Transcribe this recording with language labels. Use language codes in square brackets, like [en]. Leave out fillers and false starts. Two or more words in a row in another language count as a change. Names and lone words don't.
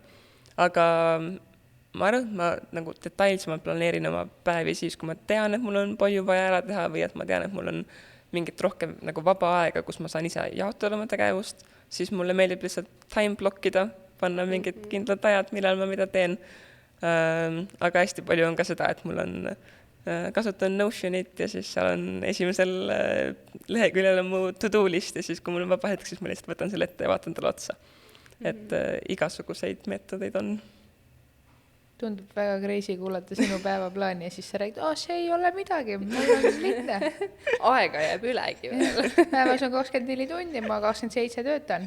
[et] Aga ma arvan, et ma nagu detailsemalt planeerin oma päevi siis, kui ma tean, et mul on palju vaja ära teha või et ma tean, et mul on mingit rohkem nagu vaba aega, kus ma saan ise jaotada oma tegevust, siis mulle meeldib lihtsalt [en] time blockida, [et] panna mingid kindlad ajad, millal ma mida teen. Aga hästi palju on ka seda, et mul on kasutan Notionit ja siis seal on esimesel leheküljel on mu [en] to-do list [et] ja siis, kui mul on vaba hetk, siis ma lihtsalt võtan selle ette ja vaatan talle otsa. Et igasuguseid meetodeid on. Tundub väga crazy kuulata sinu päevaplaani ja siis sa räägid, see ei ole midagi, mul on lihtne. Aega jääb ülegi veel. Päevas on 24 tundi, ma 27 töötan.